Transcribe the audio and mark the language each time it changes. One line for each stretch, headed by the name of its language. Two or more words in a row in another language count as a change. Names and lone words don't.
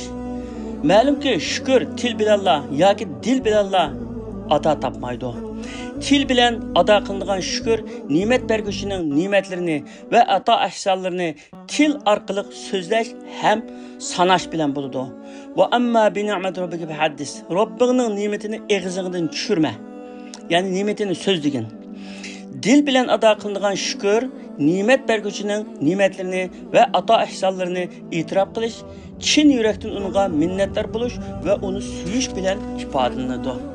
Uzbek: Ma'lumki, shukr til bilanla yoki dil bilanla ato topmaydi. Til bilan ado qilingan shukr ne'mat berguvchining ne'matlarini va ato ahsanlarini til orqali so'zlash ham sanash bilan bo'ladi.
Arabic: وأما بنعمة ربك فحدث.
Uzbek: Robbingning ne'matini og'zingdan tushirma. Ya'ni ne'matini so'zligin. Dil bilan ado qilingan shukr ne'mat berguvchining ne'matlarini va ato ahsanlarini e'tirof qilish, chin yurakdan unga minnatdor bo'lish va uni suyish bilan ifodalanadi.